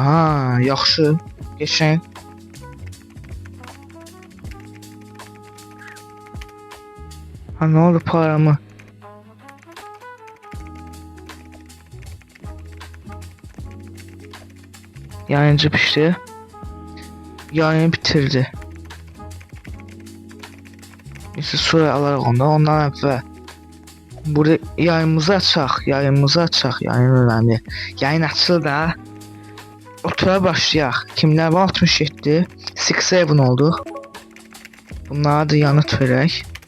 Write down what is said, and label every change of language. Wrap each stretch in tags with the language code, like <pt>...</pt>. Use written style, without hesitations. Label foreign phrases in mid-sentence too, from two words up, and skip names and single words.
<tr>Ha, yaxşı. Geçen. Ha, ne oldu paramı?</tr> <az>Yayıncı pişti.</az> <tr>Yayını bitirdi. Neyse,</tr> <az>sonra alarıq ondan əvvəl. Burada yayımızı açaq. Yayın önemli. Yayın açıldı da. Otura başlayaq. Kimlər var? 67. 6-7 olduq. Bunlara da yanıt verək.</az>